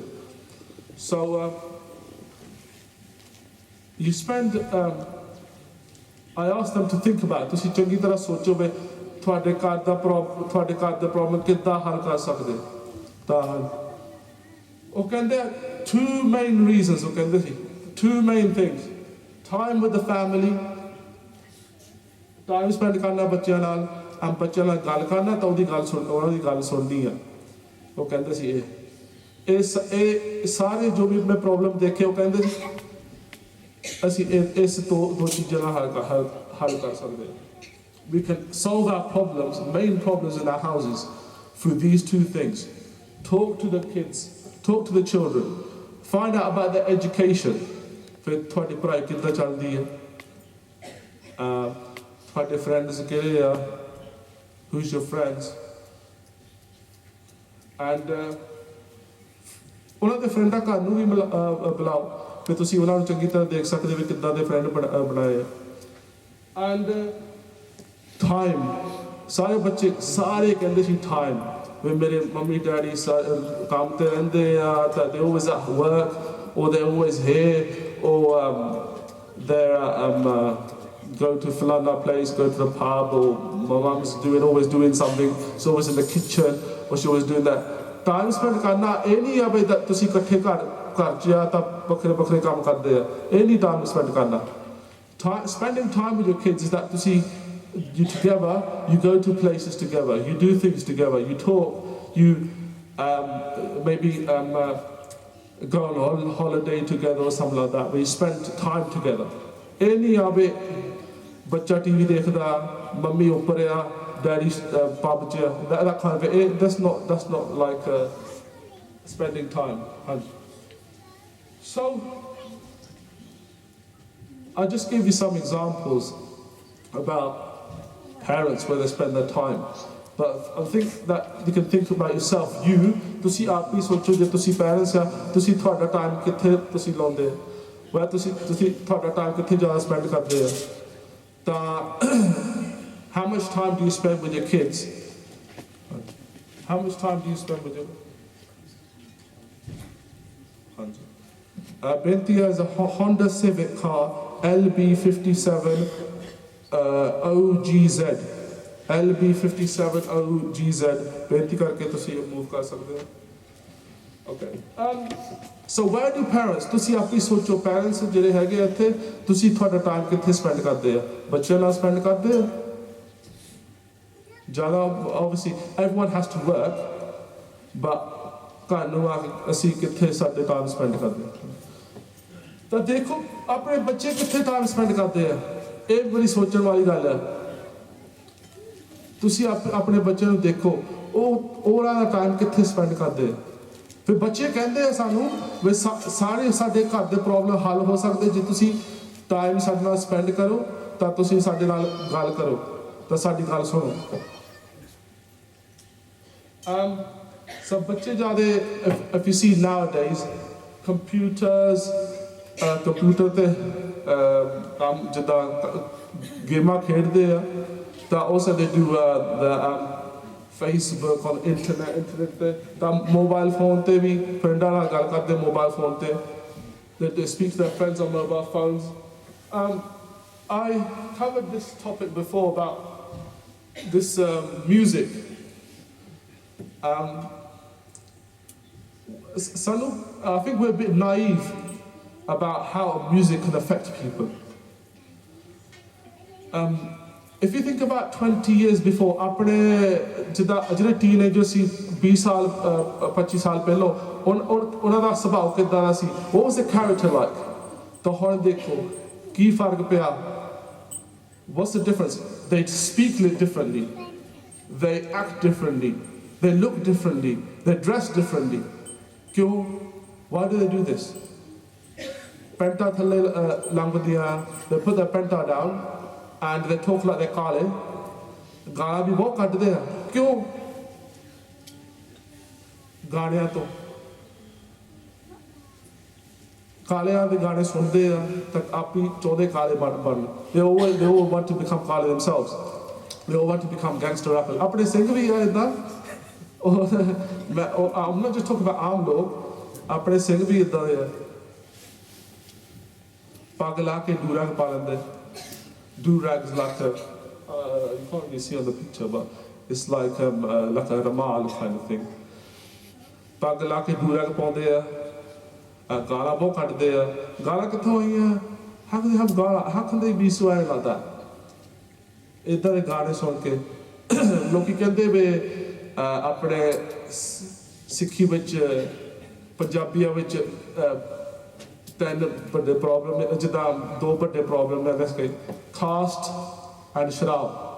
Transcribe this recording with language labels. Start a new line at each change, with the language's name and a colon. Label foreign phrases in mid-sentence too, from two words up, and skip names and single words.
English: So you spend I asked them to think about it.
Punjabi: ਤੁਸੀਂ ਚੰਗੀ ਤਰ੍ਹਾਂ ਸੋਚੋ ਵੀ ਤੁਹਾਡੇ ਘਰ ਦਾ ਪ੍ਰੋਬਲਮ ਕਿੱਦਾਂ ਹੱਲ ਕਰ ਸਕਦੇ. ਤਾਂ ਉਹ ਕਹਿੰਦੇ
English: two main reasons,
Punjabi: ਉਹ ਕਹਿੰਦੇ ਸੀ
English: two main things: time with the family, time spend
Punjabi: ਕਰਨਾ ਬੱਚਿਆਂ ਨਾਲ, ਬੱਚਿਆਂ ਨਾਲ ਗੱਲ ਕਰਨਾ ਤਾਂ ਉਹਨਾਂ ਦੀ ਗੱਲ ਸੁਣਨੀ ਆ. ਉਹ ਕਹਿੰਦੇ ਸੀ ਇਹ ਸਾਰੇ ਜੋ ਵੀ ਮੈਂ ਪ੍ਰੋਬਲਮ ਦੇਖੇ, ਉਹ ਕਹਿੰਦੇ ਸੀ ਅਸੀਂ ਇਸ ਦੋ ਚੀਜ਼ਾਂ ਨਾਲ ਹੱਲ ਕਰ ਸਕਦੇ ਹਾਂ.
English: We can solve our problems, main problems in our houses, through these two things. Talk to the kids, talk to the children, find out about their education.
Punjabi: ਫਿਰ ਤੁਹਾਡੀ ਪੜ੍ਹਾਈ ਕਿੱਦਾਂ ਚੱਲਦੀ ਹੈ, ਤੁਹਾਡੇ friends ਕਿਹੜੇ ਆ,
English: who's your friends, and
Punjabi: ਉਹਨਾਂ ਦੇ ਫਰੈਂਡਾਂ ਘਰ ਨੂੰ ਵੀ ਬੁਲਾਓ ਫਿਰ ਤੁਸੀਂ ਉਹਨਾਂ ਨੂੰ ਚੰਗੀ ਤਰ੍ਹਾਂ ਦੇਖ ਸਕਦੇ ਵੀ ਕਿੱਦਾਂ ਦੇ ਫਰੈਂਡ ਬਣਾਏ.
English: and time,
Punjabi: ਸਾਰੇ ਬੱਚੇ ਸਾਰੇ ਕਹਿੰਦੇ ਸੀ ਟਾਈਮ, ਵੀ ਮੇਰੇ ਮੰਮੀ ਡੈਡੀ ਕੰਮ ਤੇ ਰਹਿੰਦੇ ਆ ਤਾਂ
English: they always at work or they're always here or they're go to Falana place, go to the pub, or my mum's always doing something, she's always in the kitchen or she's always doing that. Time spent
Punjabi: ਕਰਨਾ ਇਹ ਨਹੀਂ ਆ ਵੀ ਤੁਸੀਂ ਇਕੱਠੇ ਘਰ 'ਚ ਆ ਤਾਂ ਵੱਖਰੇ ਕੰਮ ਕਰਦੇ ਆ, ਇਹ ਨਹੀਂ
English: time spend
Punjabi: ਕਰਨਾ.
English: Spending time with your kids is that you together, you go to places together, you do things together, you talk, you maybe go on holiday together or something like that, where you spend time together.
Punjabi: ਇਹ ਨਹੀਂ ਆ ਵੀ ਬੱਚਾ ਟੀਵੀ ਦੇਖਦਾ, ਮੰਮੀ ਉੱਪਰ ਆ,
English: daddy pub 'ਚ, that kind of it. That's not like spending time. So I just gave you some examples about parents where they spend their time, but I think that you can think about yourself.
Punjabi: ਤੁਸੀਂ ਆਪ ਵੀ ਸੋਚੋ, ਜੇ ਤੁਸੀਂ parents ਆ, ਤੁਸੀਂ ਤੁਹਾਡਾ ਟਾਈਮ ਕਿੱਥੇ ਤੁਸੀਂ ਲਾਉਂਦੇ, ਤੁਹਾਡਾ ਟਾਈਮ ਕਿੱਥੇ ਜ਼ਿਆਦਾ ਸਪੈਂਡ ਕਰਦੇ ਆ,
English: How much time do you spend with your kids? How much time do you spend with your... Binti has a Honda Civic car, LB57 OGZ. LB57 OGZ.
Punjabi: Binti ਕਰਕੇ ਤੁਸੀਂ move ਕਰ ਸਕਦੇ ਹੋ.
English: Okay. So where do parents,
Punjabi: ਤੁਸੀਂ ਆਪਣੀ ਸੋਚੋ parents ਜਿਹੜੇ ਹੈਗੇ ਇੱਥੇ ਤੁਸੀਂ ਤੁਹਾਡਾ ਟਾਈਮ ਕਿੱਥੇ ਸਪੈਂਡ ਕਰਦੇ ਆ ਬੱਚਿਆਂ ਨਾਲ ਸਪੈਂਡ ਕਰਦੇ ਆ ਜ਼ਿਆਦਾ
English: obviously everyone has to work but
Punjabi: ਘਰ ਨੂੰ ਆ ਕੇ ਅਸੀਂ ਕਿੱਥੇ ਸਾਡੇ
English: time spend
Punjabi: ਕਰਦੇ ਆ ਤਾਂ ਦੇਖੋ ਆਪਣੇ ਬੱਚੇ ਕਿੱਥੇ ਟਾਈਮ ਸਪੈਂਡ ਕਰਦੇ ਆ ਇਹ ਬੜੀ ਸੋਚਣ ਵਾਲੀ ਗੱਲ ਹੈ ਤੁਸੀਂ ਆਪਣੇ ਬੱਚਿਆਂ ਨੂੰ ਦੇਖੋ ਉਹ ਉਹਨਾਂ ਦਾ ਟਾਈਮ ਕਿੱਥੇ ਸਪੈਂਡ ਕਰਦੇ ਆ ਫਿਰ ਬੱਚੇ ਕਹਿੰਦੇ ਆ ਸਾਨੂੰ ਵੀ ਸਾਰੇ ਸਾਡੇ ਘਰ ਦੇ ਪ੍ਰੋਬਲਮ ਹੱਲ ਹੋ ਸਕਦੇ ਜੇ ਤੁਸੀਂ ਟਾਈਮ ਸਾਡੇ ਨਾਲ ਸਪੈਂਡ ਕਰੋ ਤਾਂ ਤੁਸੀਂ ਸਾਡੇ ਨਾਲ ਗੱਲ ਕਰੋ ਤਾਂ ਸਾਡੀ ਗੱਲ ਸੁਣੋ ਸਭ ਬੱਚੇ ਜ਼ਿਆਦਾ
English: if you see nowadays computers
Punjabi: ਕੰਪਿਊਟਰ ਤੇ ਕੰਮ ਜਿੱਦਾਂ ਗੇਮਾਂ ਖੇਡਦੇ ਆ ਤਾਂ ਉਹ ਸਾਡੇ
English: do the Facebook on internet
Punjabi: ਤੇ ਤਾਂ
English: mobile phone
Punjabi: ਤੇ ਵੀ ਫਰੈਂਡਾਂ ਨਾਲ ਗੱਲ ਕਰਦੇ
English: mobile phone
Punjabi: ਤੇ
English: they speak to their friends on mobile phones. I covered this topic before about this music. I think we're a bit naive about how music can affect people. If you think about 20 years before,
Punjabi: ਆਪਣੇ ਜਿਹੜੇ teenagers ਸੀ 20 ਸਾਲ 25 ਸਾਲ ਪਹਿਲਾਂ ਉਹਨਾਂ ਦਾ ਸੁਭਾਅ ਕਿੱਦਾਂ ਦਾ ਸੀ
English: what was the character like
Punjabi: ਤਾਂ ਹੁਣ ਦੇਖੋ ਕੀ ਫਰਕ ਪਿਆ
English: what's the difference they speak differently they act differently they look differently they dress differently ਕਿਉਂ why do they do this
Punjabi: ਪੈਂਟਾਂ ਥੱਲੇ ਲੰਘਦੀਆਂ
English: they put their ਪੈਂਟਾਂ down and they talk like they're
Punjabi: ਕਾਲੇ ਗਾਲਾਂ ਵੀ ਬਹੁਤ ਕੱਢਦੇ ਆ ਕਿਉਂ ਗਾਣਿਆਂ ਤੋਂ ਕਾਲਿਆਂ ਦੇ ਗਾਣੇ ਸੁਣਦੇ ਆ ਤਾਂ ਆਪੀ ਚਾਹੁੰਦੇ ਕਾਲੇ ਬਣ
English: they all want to become
Punjabi: ਕਾਲੇ
English: themselves they all want to become gangster rappers
Punjabi: ਆਪਣੇ ਸਿੰਘ ਵੀ ਆ ਇਦਾਂ
English: I'm not just talking about
Punjabi: ਆਮ ਲੋਕ ਆਪਣੇ ਸਿੰਘ ਵੀ ਇਦਾਂ ਦੇ ਆ ਪੱਗ ਲਾ ਕੇ ਡੂਰਗ ਪਾ ਲੈਂਦੇ
English: do-rags like you can't really see on the picture, but it's like a ramal kind of thing.
Punjabi: ਪੱਗ ਲਾ ਕੇ do-rag ਪਾਉਂਦੇ ਆ ਗਾਲਾਂ ਬਹੁਤ ਕੱਢਦੇ ਆ ਗਾਲਾਂ ਕਿੱਥੋਂ ਹੋਈਆਂ
English: how can they have gala how can they be swearing like that
Punjabi: ਇਦਾਂ ਦੇ ਗਾਣੇ ਸੁਣ ਕੇ ਲੋਕੀ ਕਹਿੰਦੇ ਵੇ ਆਪਣੇ ਸਿੱਖੀ ਵਿੱਚ ਪੰਜਾਬੀਆਂ ਵਿੱਚ ਤਿੰਨ ਵੱਡੇ ਪ੍ਰੋਬਲਮ ਜਿੱਦਾਂ ਦੋ ਵੱਡੇ ਪ੍ਰੋਬਲਮ ਨੇ ਵੈਸੇ
English: caste and
Punjabi: ਸ਼ਰਾਬ